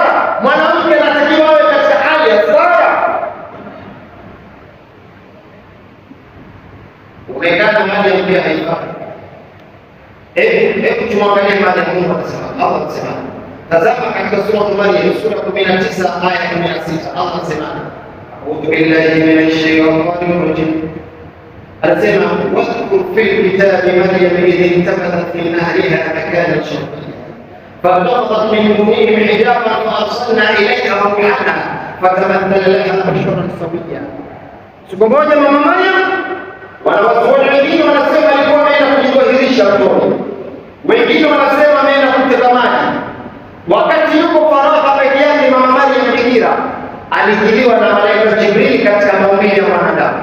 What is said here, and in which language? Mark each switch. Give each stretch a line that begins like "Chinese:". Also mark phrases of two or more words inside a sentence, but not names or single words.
Swahili: Mwanamke anatakiwa awe katika hali ya sawa. Umekaa mahali ya pia haifai. Tumwangalie mahali Mungu anasema. Allah anasema, tazama katika sura Maryam sura 19 aya 16. Allah anasema,
Arabic: أعوذ بالله من الشيطان الرجيم. Anasema, واذكر في الكتاب مريم إذ انتبذت من أهلها مكانا شرقيا فانتقضت من دونهم حجابا فارسلنا اليها روحنا فتمثل لها بشرا سويا.
Swahili: Siku moja mama Maryam, wanawazuoni wengine wanasema alikuwa ameenda kujidhihirisha mtoni, wengine wanasema ameenda kuteka maji. Wakati yuko faragha peke yake, mama Maryam bikira alijiliwa na malaika Jibril katika maumbile ya mwanadamu.